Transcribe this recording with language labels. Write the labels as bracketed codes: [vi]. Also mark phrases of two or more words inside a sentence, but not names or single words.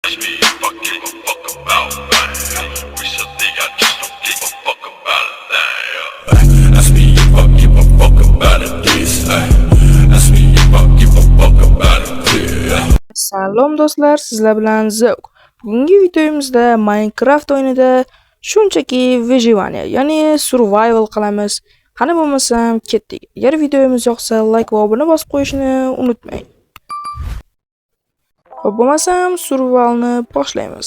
[en] Ask me if I give a fuck about that. Recently I just don't give a fuck about that. Ask me if I give a fuck about it this. Ask me if I give a fuck about it this. [uz] Salom do'stlar, sizlar bilan Zevk. Bugungi videomizda Minecraft o'yinida shunchaki vyejivaniya, ya'ni survival qilamiz. Qani bo'lmasam ketdik. Agar videomiz yoqsa, like va obuna bosib qo'yishni unutmang. Xo'p, bo'lmasam survivalni boshlaymiz.